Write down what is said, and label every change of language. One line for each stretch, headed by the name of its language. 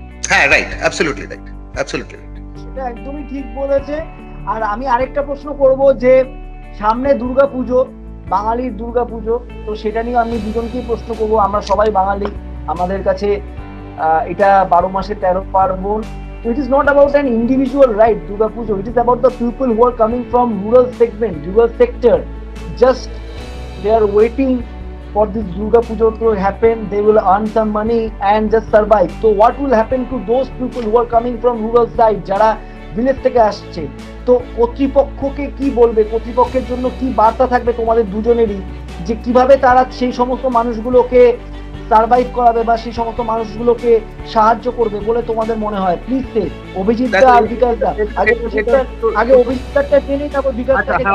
English: হ্যাঁ, right, absolutely right, absolutely right,
Bangla: সেটা একদমই ঠিক বলেছে। আর আমি আরেকটা প্রশ্ন করব, যে সামনে দুর্গাপুজো, বাঙালির দুর্গাপুজো, তো সেটা নিয়ে আমি দুজনকেই প্রশ্ন করব। আমরা সবাই বাঙালি, আমাদের কাছে এটা 12 মাসে 13 পার্বণ।
English: So it is not about an individual right, Durga Puja. It is about the people who are coming from rural segment, rural sector. Just they are waiting for this Durga Puja to happen. They will earn some money and just survive. So what will happen to those people who are coming from rural side,
Bangla: যারা village থেকে আসছে? তো কর্তৃপক্ষকে কি বলবে, কর্তৃপক্ষের জন্য কি বার্তা থাকবে তোমাদের দুজনেরই, যে কিভাবে তারা সেই সমস্ত মানুষগুলোকে সার্ভাইভ করাবে বা সেই সমস্ত মানুষগুলোকে সাহায্য করবে বলে তোমাদের মনে হয়? প্লিজ সে অভিজিৎ দা আর বিকাশ দা। আগে অভিজিৎ দাটা জেনে তারপর বিকাশ দা।